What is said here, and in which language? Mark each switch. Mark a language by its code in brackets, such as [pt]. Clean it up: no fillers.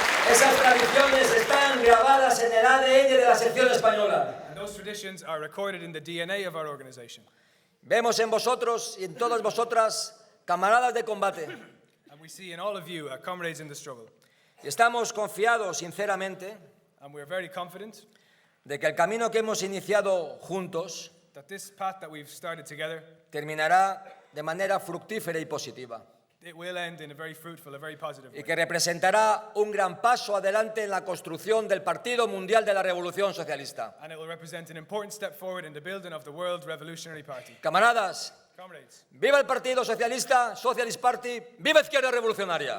[es] Esas tradiciones están grabadas en el ADN de la sección española. [en] And those traditions are recorded in the DNA of our organization. [es] Vemos en vosotros y en todas vosotras camaradas de combate. [en] And we see in all of you comrades in the struggle. [es] Y estamos confiados, sinceramente, [en] And we're very confident [es] de que el camino que hemos iniciado juntos [en] that this path that we've started together, [es] terminará de manera fructífera y positiva. [en] it will end in a very fruitful, a very positive [es] Y [en] way. [es] que representará un gran paso adelante en la construcción del Partido Mundial de la Revolución Socialista. [en] And it will represent an important step forward in the building of the World Revolutionary Party. [es] Camaradas, [en] Comrades, [es] ¡Viva el Partido Socialista, Socialist Party! ¡Viva Izquierda Revolucionaria!